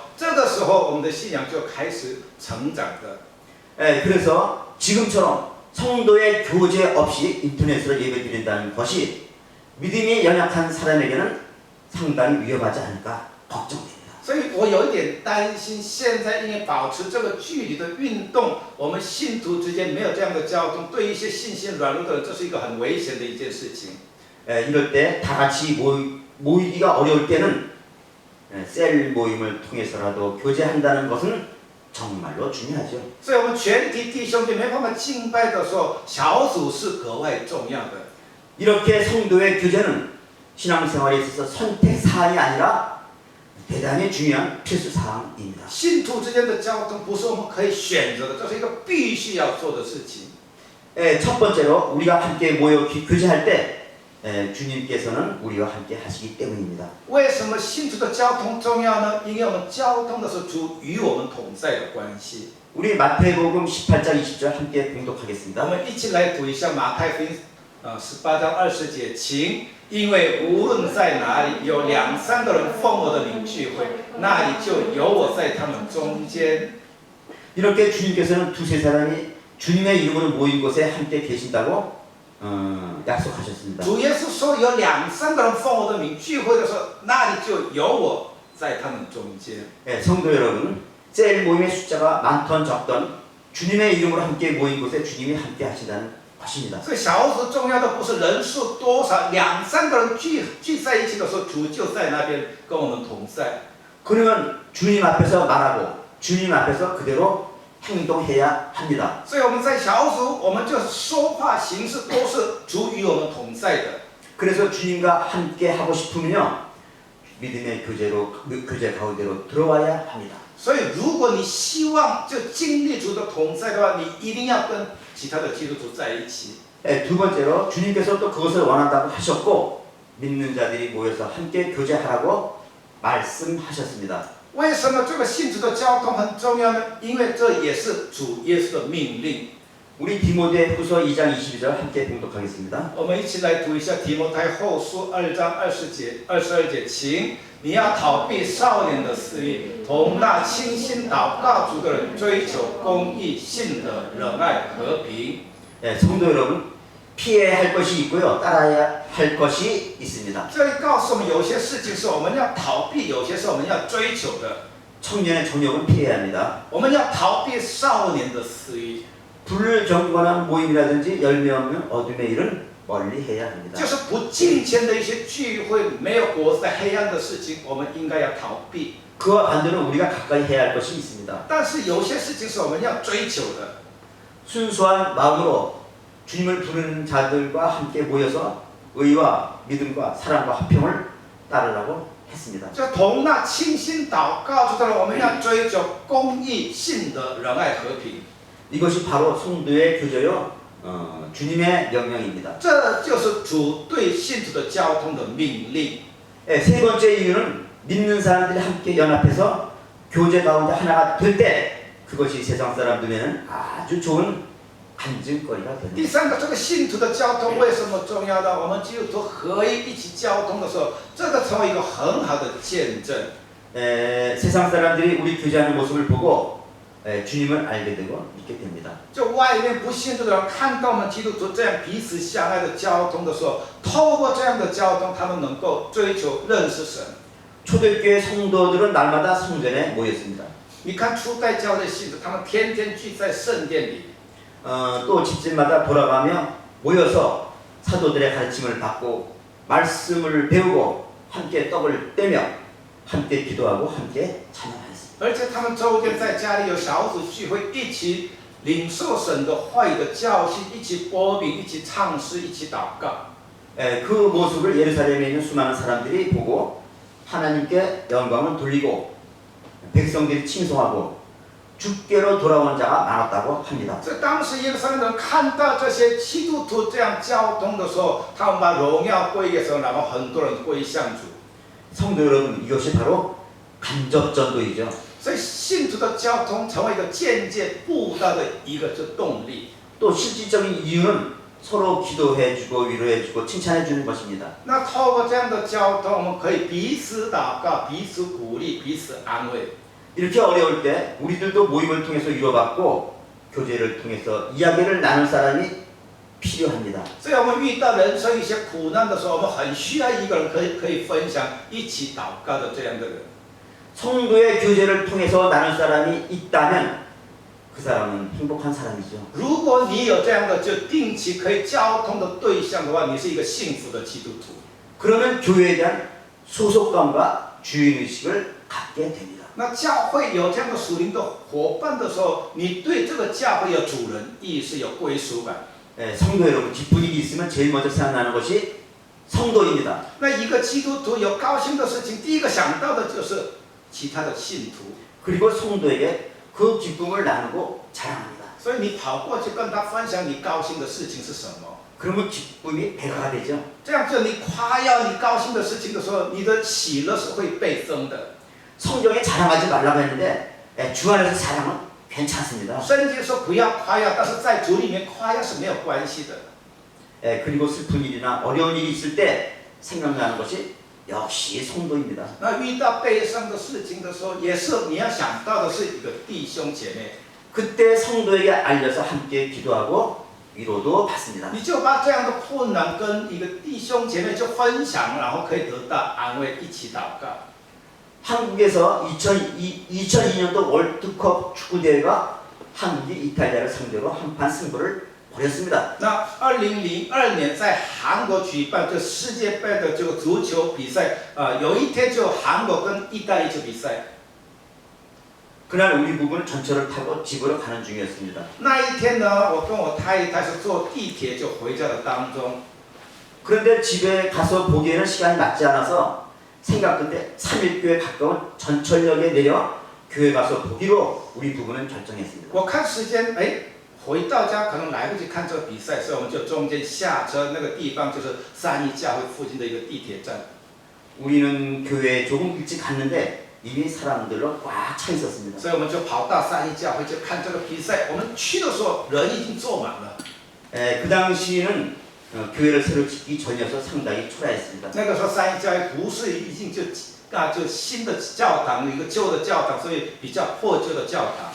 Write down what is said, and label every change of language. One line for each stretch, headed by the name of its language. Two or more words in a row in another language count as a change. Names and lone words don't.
Chinese: 这个时候，我们的信仰就开始成长的。
Korean: 그래서 지금처럼 성도의 교제 없이 인터넷으로 예배드린다는 것이 믿음이 연약한 사람에게는 상당히 위험하지 않을까 걱정됩니다.
Chinese: 所以我有一点担心，现在因为保持这个距离的运动，我们信徒之间没有这样的交通，对一些信心软弱的人，这是一个很危险的一件事情。
Korean: 이럴 때 다 같이 모이기가 어려울 때는 셀 모임을 통해서라도 교제한다는 것은 정말로 중요하죠.
Chinese: 所以，我们全体弟兄姐妹他们敬拜的时候，小组是格外重要的。
Korean: 이렇게 성도의 교제는 신앙생활에 있어서 선택 사항이 아니라 대단히 중요한 필수 사항입니다.
Chinese: 信徒之间的交通不是我们可以选择的，这是一个必须要做的事情。
Korean: 첫 번째로 우리가 함께 모여 교제할 때 주님께서는 우리와 함께 하시기 때문입니다.
Chinese: 为什么信徒的交通重要呢？因为我们交通的是主与我们同在的关系。
Korean: 우리 마태복음 18장 20절 함께
Chinese: 我
Korean: 봉독하겠습니다.
Chinese: 们一起来读一下马太福音18章20节，请，因为无论在哪里有2、3个人奉我的名聚会，那里就有我在他们中间。
Korean: 이렇게 주님께서는 두세 사람이 주님의 이름으로 모인 곳에 함께 계신다고 약속하셨습니다.
Chinese: 主耶稣说有2、3个人奉我的名聚会的时候，那里就有我在他们中间。
Korean: 성도 여러분, 셀 모임의 숫자가 많던 적던 주님의 이름으로 함께 모인 곳에 주님이 함께 하신다는 것입니다.
Chinese: 这个小组重要的不是人数多少，2、3个人聚在一起的时候，主就在那边跟我们同在。
Korean: 그러면 주님 앞에서 말하고 주님 앞에서 그대로 행동해야 합니다.
Chinese: 所以我们在小组，我们就是说话行事都是主与我们同在的。
Korean: 그래서 주님과 함께 하고 싶으면요, 믿음의 교제 가운데로 들어와야 합니다.
Chinese: 所以，如果你希望就经历主的同在的话，你一定要跟其他的基督徒在一起。
Korean: 두 번째로 주님께서 또 그것을 원한다고 하셨고 믿는 자들이 모여서 함께 교제하라고 말씀하셨습니다.
Chinese: 为什么这个信徒的交通很重要呢？因为这也是主耶稣的命令。
Korean: 우리 디모데후서 2장 22절 함께 봉독하겠습니다.
Chinese: 我们一起来读一下提摩太后书2章22节，请，你要逃避少年的私欲，同那倾心祷告主的人追求公义、信德、仁爱、和平。
Korean: 성도 여러분, 피해야 할 것이 있고요, 따라야 할 것이 있습니다.
Chinese: 这里告诉我们，有些事情是我们要逃避，有些是我们要追求的。
Korean: 청년의 정욕은 피해야 합니다.
Chinese: 我们要逃避少年的私欲。
Korean: 불경건한 모임이라든지 열매 없는 어둠의 일은 멀리 해야 합니다.
Chinese: 就是不敬虔的一些聚会，没有果子的黑暗的事情，我们应该要逃避。
Korean: 그와 반대로 우리가 가까이 해야 할 것이 있습니다.
Chinese: 但是有些事情是我们要追求的。
Korean: 순수한 마음으로 주님을 부르는 자들과 함께 모여서 의와 믿음과 사랑과 화평을 따르라고 했습니다.
Chinese: 就同那清心祷告知道了，我们要追求公义、信德、仁爱、和平。
Korean: 이것이 바로 성도의 교제요 주님의 명령입니다.
Chinese: 这就是主对信徒的交通的命令。
Korean: 세 번째 이유는 믿는 사람들이 함께 연합해서 교제 가운데 하나가 될 때 그것이 세상 사람 눈에는 아주 좋은 간증거리가
Chinese: 第
Korean: 됩니다.
Chinese: 三个，这个信徒的交通为什么重要呢？我们基督徒合一起交通的时候，这个成为一个很好的见证。
Korean: 세상 사람들이 우리 교제하는 모습을 보고 주님을 알게 되고 믿게 됩니다.
Chinese: 就外面不信主的人看到我们基督徒这样彼此相爱的交通的时候，透过这样的交通，他们能够追求认识神。
Korean: 초대교회 성도들은 날마다 성전에 모였습니다.
Chinese: 你看初代教会的信徒，他们天天聚在圣殿里。
Korean: 또 집집마다 돌아가며 모여서 사도들의 가르침을 받고 말씀을 배우고 함께 떡을 떼며 함께 기도하고 함께 찬양하였습니다.
Chinese: 而且他们周天在家里有小组聚会，一起领受神的话语的教训，一起播饼，一起唱诗，一起祷告。
Korean: 그 모습을 예루살렘에 있는 수많은 사람들이 보고 하나님께 영광을 돌리고 백성들이 칭송하고 주께로 돌아온 자가 많았다고 합니다.
Chinese: 这当时耶路撒冷人看到这些基督徒这样交通的时候，他们把荣耀归给神，然后很多人归向主。
Korean: 성도 여러분, 이것이 바로 간접전도이죠.
Chinese: 所以信徒的交通成为一个间接布道的一个动力。
Korean: 또 실질적인 이유는 서로 기도해주고 위로해주고 칭찬해주는 것입니다.
Chinese: 那透过这样的交通，我们可以彼此祷告、彼此鼓励、彼此安慰。
Korean: 이렇게 어려울 때 우리들도 모임을 통해서 위로받고 교제를 통해서 이야기를 나눌 사람이 필요합니다.
Chinese: 所以我们遇到人生一些苦难的时候，我们很需要一个人可以分享、一起祷告的这样的人。
Korean: 성도의 교제를 통해서 나눌 사람이 있다면 그 사람은 행복한 사람이죠.
Chinese: 如果你有这样的就定期可以交通的对象的话，你是一个幸福的基督徒。
Korean: 그러면 교회에 대한 소속감과 주인의식을 갖게 됩니다.
Chinese: 那教会有这样的属灵的伙伴的时候，你对这个教会有主人意识、有归属感。
Korean: 성도 여러분, 기쁜 일이 있으면 제일 먼저 생각나는 것이 성도입니다.
Chinese: 那一个基督徒有高兴的事情，第一个想到的就是其他的信徒。
Korean: 그리고 성도에게 그 기쁨을 나누고 자랑합니다.
Chinese: 所以你跑过去跟他分享你高兴的事情是什么？
Korean: 그러면 기쁨이 배가 되죠.
Chinese: 这样就你夸耀你高兴的事情的时候，你的喜乐是会倍增的。
Korean: 성경에 자랑하지 말라고 했는데 주 안에서 자랑은 괜찮습니다.
Chinese: 圣经说不要夸耀，但是在主里面夸耀是没有关系的。
Korean: 그리고 슬픈 일이나 어려운 일이 있을 때 생각나는 것이 역시 성도입니다.
Chinese: 那遇到悲伤的事情的时候，也是你要想到的是一个弟兄姐妹。
Korean: 그때 성도에게 알려서 함께 기도하고 위로도 받습니다.
Chinese: 你就把这样的困难跟一个弟兄姐妹就分享，然后可以得到安慰，一起祷告。
Korean: 한국에서 2002년도 월드컵 축구대회가 한국이 이탈리아를 상대로 한판 승부를 벌였습니다.
Chinese: 那2002年在韩国举办这世界杯的这个足球比赛，有一天就韩国跟意大利就比赛。
Korean: 그날 우리 부부는 전철을 타고 집으로 가는 중이었습니다.
Chinese: 那一天呢，我跟我太太是坐地铁就回家的当中。
Korean: 그런데 집에 가서 보기에는 시간이 맞지 않아서 생각 끝에 3일교에 가까운 전철역에 내려 교회 가서 보기로 우리 부부는 결정했습니다.
Chinese: 我看时间，回到家可能来不及看这个比赛，所以我们就中间下车，那个地方就是三一教会附近的一个地铁站。
Korean: 우리는 교회에 조금 일찍 갔는데 이미 사람들로 꽉 차 있었습니다.
Chinese: 所以我们就跑到三一教会就看这个比赛。我们去的时候人已经坐满了。
Korean: 그 당시에는 교회를 새로 짓기 전이어서 상당히 초라했습니다.
Chinese: 那个时候三一教会不是已经就新的教堂，一个旧的教堂，所以比较破旧的教堂。